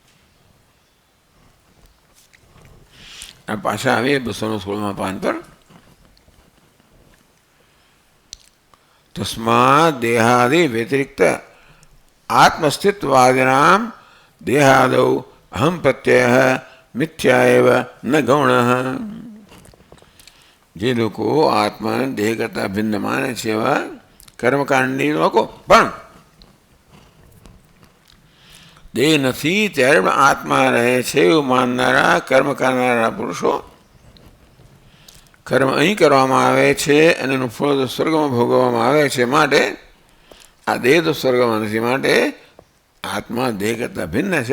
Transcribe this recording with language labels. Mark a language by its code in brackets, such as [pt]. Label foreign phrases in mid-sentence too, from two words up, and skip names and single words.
[gu] પાછા આવીએ 216મા પાન પર. [sa] तस्मात् देहादि व्यतिरिक्त आत्मस्थित्वादिनां देहादौ अहम प्रत्ययः मिथ्या एव न गौणः. [gu] જે લોકો આત્માને દેહ કરતા ભિન્ન માને છે એવા કર્મકાંડી લોકો પણ દેહ નથી ત્યારે પણ આત્મા રહે છે એવું માનનારા કર્મ કરનારા પુરુષો કર્મ અહીં કરવામાં આવે છે અને એનું ફળ તો સ્વર્ગમાં ભોગવવામાં આવે છે, માટે આ દેહ તો સ્વર્ગમાં નથી, માટે આત્મા દેહ કરતાં ભિન્ન છે.